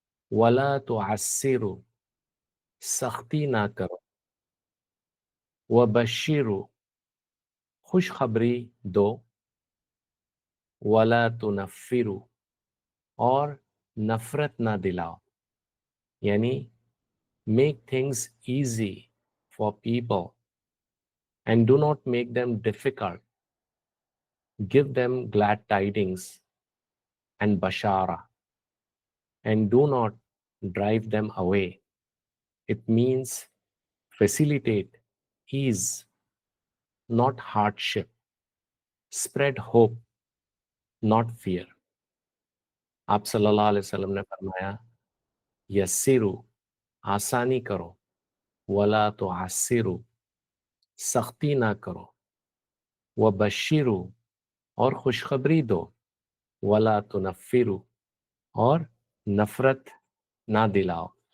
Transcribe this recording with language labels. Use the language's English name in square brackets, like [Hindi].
[Urdu] ولا تعسروا، سختی نہ کرو، وبشروا، خوشخبری دو، ولا تنفروا، اور نفرت نہ دلاؤ، یعنی [English] make things easy for people and do not make them difficult. Give them glad tidings and bashara, and do not drive them away. It means facilitate ease, not hardship. Spread hope, not fear. [Urdu] آپ صلی اللہ علیہ وسلم نے فرمایا، یسرو، آسانی کرو، ولا تعسروا، سختی نہ کرو، وبشروا، اور خوشخبری دو، ولا تنفروا، اور نفرت نہ دلاؤ۔